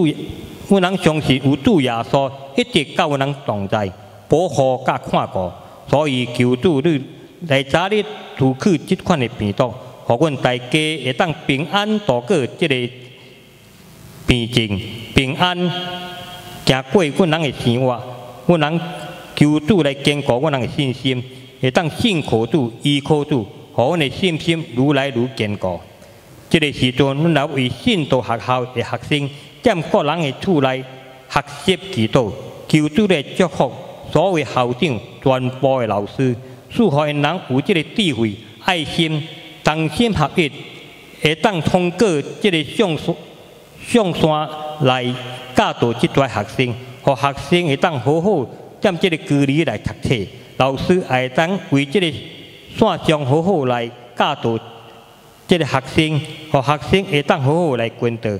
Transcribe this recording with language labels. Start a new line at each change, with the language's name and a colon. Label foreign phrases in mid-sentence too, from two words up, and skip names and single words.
Min Nan Chinese: 阮人相信有主耶稣一直甲阮人同在，保护甲看顾，所以求主你来早日除去这款的病毒，互阮大家会当平安度过这个病症，平安行过阮人的生活。阮人求主来坚固阮人的信心，会当信靠主、依靠主，互阮的信心愈来愈坚固。这个时阵，阮也为信道学校的学生。踮各人的厝内学习祈祷，求主来祝福所有校长、全部的老师，使互因人有这个智慧、爱心、同心合一，会当通过这个上山来教导这群学生，互学生会当好好踮这个距离来读册，老师也会当为这个线上好好来教导这个学生，互学生会当好好来跟道。